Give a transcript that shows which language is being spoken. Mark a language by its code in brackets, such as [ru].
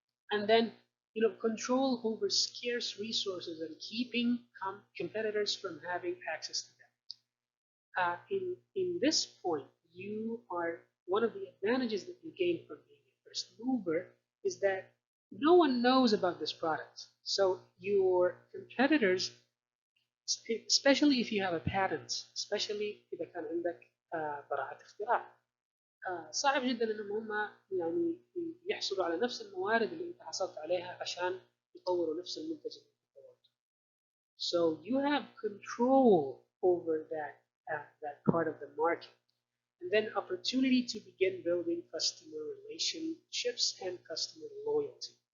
[en] And then, control over scarce resources and keeping competitors from having access to them. In this point, you are one of the advantages that you gain from being a first mover is that no one knows about this product. So your competitors, especially if you have a patent, especially [ar] إذا كان عندك براءة اختراع، صعب جدا انهم هم يعني يحصلوا على نفس الموارد اللي انت حصلت عليها عشان يطوروا نفس المنتج اللي انت طورته. [en] So you have control over that part of the market. And then opportunity to begin building customer relationships and customer loyalty.